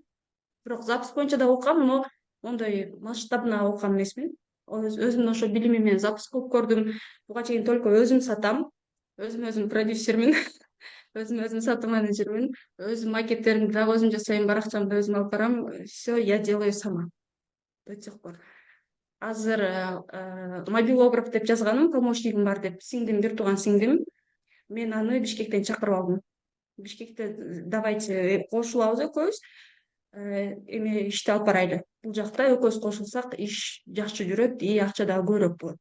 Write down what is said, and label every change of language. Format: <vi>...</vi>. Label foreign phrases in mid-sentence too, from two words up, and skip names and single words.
<ky>Бирок запись боюнча да окугам, но мондой масштабно окуган эмесмин. Өзүмдүн ошо билимим менен запись кылып көрдүм. Буга чейин только өзүм сатам. Өзүм продюсермин. Өзүм сатуу менеджермин. Өзүм макеттеримди дагы өзүм жасайм, баракчамды өзүм алып барам.</ky> <ru>Все я делаю сама до сих пор.</ru> <ky>Азыр мобилограф деп жазганым, помощнигим бар деп, сиңдим, бир тууган сиңдим. Мен аны Бишкектен чакырып алдым. Бишкекте давайте кошулабыз экөөбүз. Эме ишти алып барайлы. Бул жакта экөөбүз кошулсак иш жакшы жүрөт и акча дагы көбүрөөк болот.</ky>